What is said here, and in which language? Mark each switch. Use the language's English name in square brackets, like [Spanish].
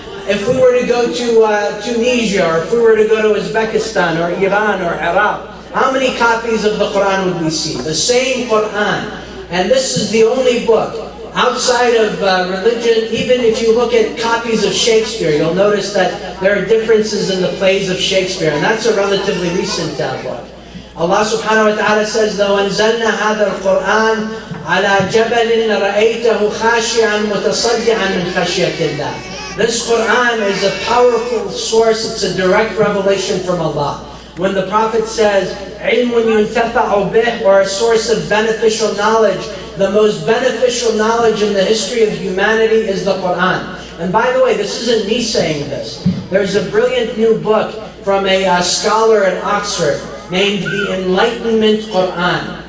[English] If we were to go to Tunisia, or if we were to go to Uzbekistan, or Iran, or Iraq, how many copies of the Quran would we see? The same Quran. And this is the only book outside of religion. Even if you look at copies of Shakespeare, you'll notice that there are differences in the plays of Shakespeare, and that's a relatively recent book. Allah subhanahu wa ta'ala says, [Arabic] لو أنزلنا هذا القرآن على جبل رأيته خاشعا متصدعا من خشية الله. [English] This Quran is a powerful source, it's a direct revelation from Allah. When the Prophet says, [Arabic] علم ينتفع به, [English] or a source of beneficial knowledge, the most beneficial knowledge in the history of humanity is the Quran. And by the way, this isn't me saying this. There's a brilliant new book from a scholar at Oxford named The Enlightenment Quran.